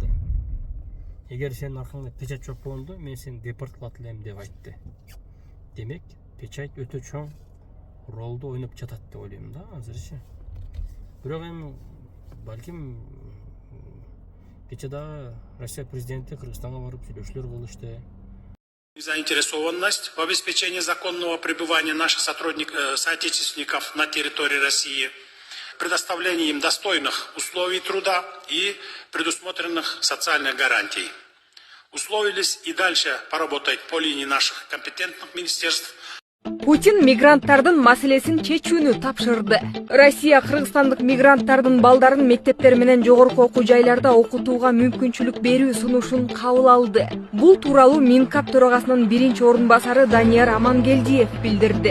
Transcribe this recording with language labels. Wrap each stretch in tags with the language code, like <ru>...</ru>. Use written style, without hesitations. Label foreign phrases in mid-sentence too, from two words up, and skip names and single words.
<ky>Эгер сенин аркаңда печать жок болгондо, мен сени депорт кылат элем деп айтты. Демек, печать өтө чоң ролду ойноп жатат деп ойлойм да азырчы. Бирок эми балким кече дагы Россия президенти Кыргызстанга барып сүйлөшүүлөр кылышты.</ky> <ru>Заинтересованность в обеспечении законного пребывания наших соотечественников на территории России, предоставлении им достойных условий труда и предусмотренных социальных гарантий. Условились и дальше поработать по линии наших компетентных министерств.</ru> <ky>Путин мигранттардын маселесин чечүүнү тапшырды. Россия кыргызстандык мигранттардын балдарын мектептер менен жогорку окуу жайларда окутууга мүмкүнчүлүк берүү сунушун кабыл алды. Бул тууралуу Минкап төрагасынын биринчи орун басары Данияр Амангелдиев билдирди.</ky>